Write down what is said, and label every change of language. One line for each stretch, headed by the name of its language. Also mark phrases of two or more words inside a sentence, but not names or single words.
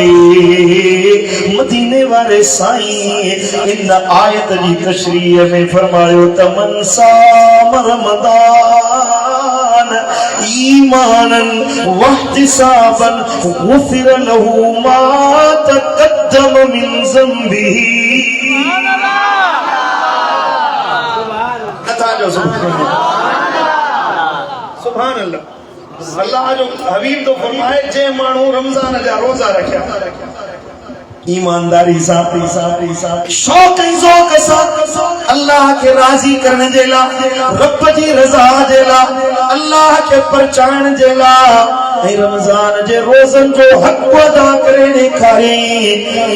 Sindhi: मदीने वारे साईं इन आयत जी तशरीह में फरमायो त
Arabic: من صام رمضان إيمانا واحتسابا غفر له ما تقدم من ذنبه. سبحان الله.
Sindhi: अल्लाह जो हबीब तो फरमाए जे माण्हू रमज़ान जा रोज़ा रखिया ईमानदारी सां शौक़ ऐं ज़ौक़ सां अल्लाह के राज़ी करण जे लाइ, रब जी रज़ा जे लाइ, अल्लाह के परचाइण जे लाइ ऐं रमज़ान जे रोज़नि जो हक़ अदा करे ॾेखारी।